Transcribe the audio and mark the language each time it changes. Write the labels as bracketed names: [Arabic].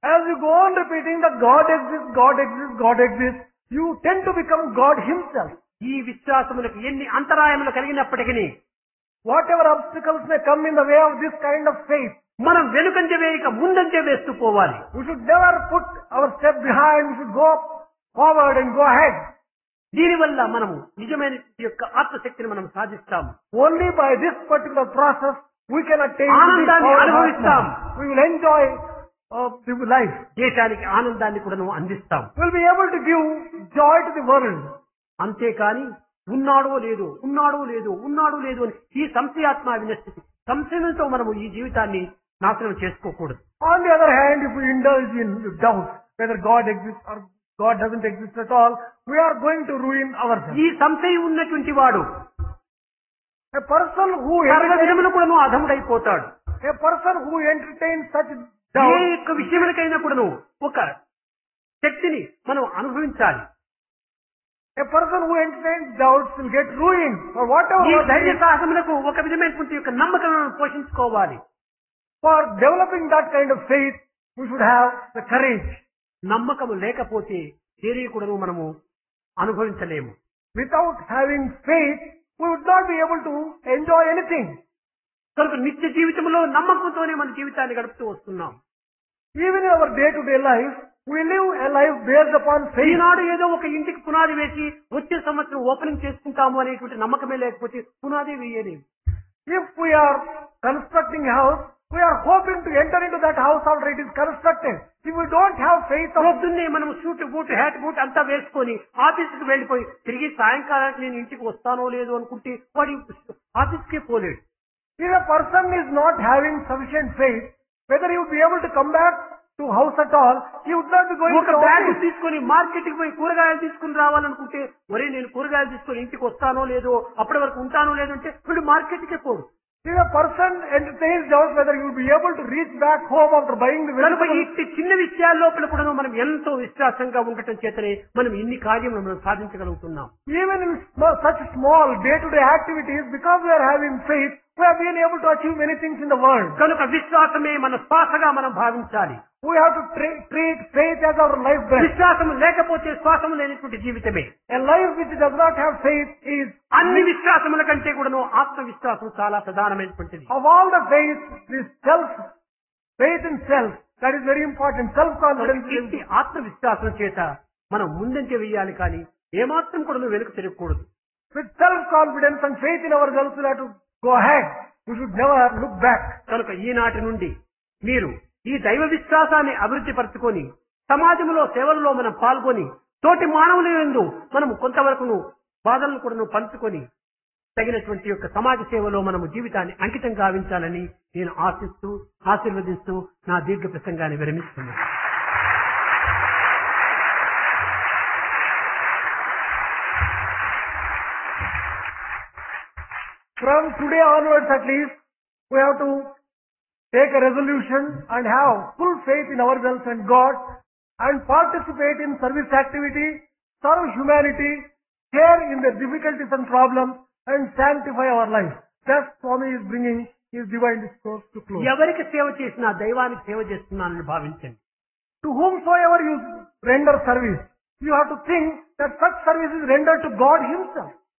[English] As you go on repeating that God exists, God exists, God exists, you tend to become God himself. [Telugu] ఈ విశ్వాసములకు ఎన్ని అంతరాయములు కలిగినప్పటికీ, [English] whatever obstacles may come in the way of this kind of faith, [Telugu] మనం వెనుకంజ వేయక ముందంజ వేస్తూ పోవాలి. [English] we should never put our step behind, we should go forward and go ahead. [Telugu] దీనివల్ల మనము నిజమైన యొక్క ఆత్మశక్తిని మనం సాధిస్తాము. [English] Only by this particular process we can attain [Telugu] ఆనందాన్ని అనుభవిస్తాం. [English] We will enjoy the life. [Telugu] దేశానికి ఆనందాన్ని కూడా అందిస్తాం. [English] We will be able to give joy to the world. [Telugu] అంతేకాని ఉన్నాడో లేదో ఉన్నాడో లేదో ఉన్నాడో లేదో అని ఈ సంశయాత్మ వినస్థితి సంశయంతో మనము ఈ జీవితాన్ని నాశనం చేసుకోకూడదు. [English] On the other hand, if we indulge in doubt whether God exists or God doesn't exist at all, we are going to ruin ourselves. [Telugu] ఈ సంశయం ఉన్నటువంటి వాడు [English] A person who [Telugu] సర్వ విధములు కూడా అధముడైపోతాడు. [English] a person who entertains such [Telugu] ఏ [English] doubt, [Telugu] యొక్క విషయములకైనా కూడా ఒక శక్తిని మనం అనుభవించాలి. [English] a person who entertains doubts will get ruined for whatever. [Telugu] ఈ ధైర్య సాహసములకు ఒక విధమైనటువంటి యొక్క నమ్మకాలను పోషించుకోవాలి. [English] For developing that kind of faith, we should have the courage. [Telugu] నమ్మకము లేకపోతే దేని కూడా మనము అనుభవించలేము. [English] Without having faith, we would not be able to enjoy anything. [Telugu] కనుక నిత్య జీవితంలో నమ్మకంతోనే మన జీవితాన్ని గడుపుతూ వస్తున్నాం. [English] Even in our day-to-day life, we live a life based upon faith. [Telugu] ఈనాడు ఏదో ఒక ఇంటికి పునాది వేసి వచ్చే సంవత్సరం ఓపెనింగ్ చేసుకుంటాము అనేటువంటి నమ్మకమే లేకపోతే పునాది వేయలేము. [English] If we are constructing a house, we are hoping to enter into that house after it is constructed. If we don't have faith of [Telugu] పొద్దున్నే మనం సూట్ బూట్ హ్యాట్ బూట్ అంతా వేసుకొని ఆఫీస్కి వెళ్ళిపోయి తిరిగి సాయంకాలానికి నేను ఇంటికి వస్తానో లేదో అనుకుంటే వాడి ఆఫీస్కే పోలేడు. [English] if a person is not having sufficient faith, whether he would be able to come back to house at all, he would not be going [Telugu] ఒక [English] to [Telugu] బ్యాగ్ [English] office. [Telugu] తీసుకొని మార్కెట్ కి పోయి కూరగాయలు తీసుకుని రావాలనుకుంటే ఒరే నేను కూరగాయలు తీసుకొని ఇంటికి వస్తానో లేదో అప్పటి వరకు ఉంటానో లేదో అంటే వీడు మార్కెట్ కే పోడు. [English] If a person entertains doubts whether he will be able to reach back home after buying the [Telugu] కనుక [English] vegetables, [Telugu] ఈ చిన్న విషయాల లోపల కూడా మనం ఎంతో విశ్వాసంగా ఉండటం చేతనే మనం ఇన్ని కార్యములు మనం సాధించగలుగుతున్నాం. [English] even in such small day-to-day activities, because we are having faith, we have been able to achieve many things in the world. [Telugu] కనుక విశ్వాసమే మన శ్వాసగా మనం భావించాలి. [English] We have to treat faith as our life breath. [Telugu] విశ్వాసము లేకపోతే శ్వాసము లేనటువంటి జీవితమే. [English] A life which does not have faith is, [Telugu] అన్ని విశ్వాసముల కంటే కూడాను ఆత్మవిశ్వాసం చాలా ప్రధానమైనటువంటిది. [English] of all the faith, this faith in self, that is very important. Self-confidence is, [Telugu] ఇంటి ఆత్మవిశ్వాసం చేత మనం ముందంజ వేయాలి కానీ ఏమాత్రం కూడా వెనుక తిరగకూడదు. [English] with self-confidence and faith in ourselves, we have to go ahead. We should never look back. [Telugu] కనుక ఈనాటి నుండి మీరు ఈ దైవ విశ్వాసాన్ని అభివృద్ధి పరచుకొని సమాజంలో సేవలలో మనం పాల్గొని తోటి మానవుల యందు మనం కొంతవరకు బాధలను కూడా పంచుకొని తగినటువంటి యొక్క సమాజ సేవలో మనము జీవితాన్ని అంకితం గావించాలని నేను ఆశిస్తూ ఆశీర్వదిస్తూ నా దీర్ఘ ప్రసంగాన్ని విరమిస్తున్నాను. [English] From today onwards at least, we have to take a resolution and have full faith in ourselves and God and participate in service activity, serve humanity, share in their difficulties and problems and sanctify our life. Thus Swami is bringing his divine discourse to close. [Telugu] ఎవరికి సేవ చేసినా దైవానికి సేవ చేస్తున్నానని భావించండి. [English] To whomsoever you render service, you have to think that such service is rendered to God himself.